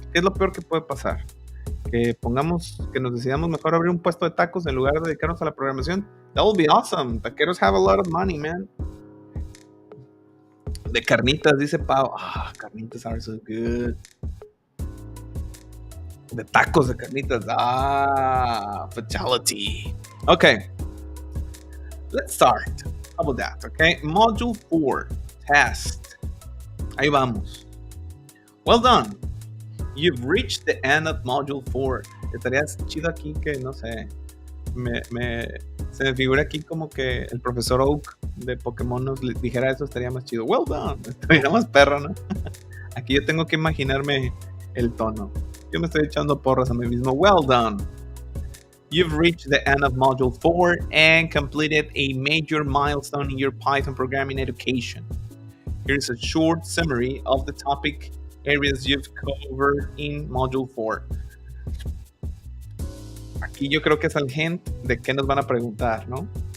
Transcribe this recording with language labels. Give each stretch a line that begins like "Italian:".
Spanish: ¿Qué es lo peor que puede pasar? Que nos decidamos mejor abrir un puesto de tacos en lugar de dedicarnos a la programación.
English: That will be awesome. Taqueros have a lot of money, man.
Spanish: De carnitas, dice
English: Pau. Carnitas are so good.
Spanish: De tacos de carnitas.
English: Fatality. Okay. Let's start. How about that? Okay. Module 4. Test.
Spanish: Ahí vamos.
English: Well done. You've reached the end of Module 4.
Spanish: Estaría chido aquí que, no sé, se me figura aquí como que el profesor Oak de Pokémon nos dijera eso, estaría más chido.
English: Well done.
Spanish: Estaría más perro, ¿no? Aquí yo tengo que imaginarme el tono. Yo me estoy echando porras a mí mismo.
English: Well done. You've reached the end of Module 4 and completed a major milestone in your Python programming education. Here's a short summary of the topic areas you've covered in Module 4.
Spanish: Aquí yo creo que es el hint de qué nos van a preguntar, ¿no?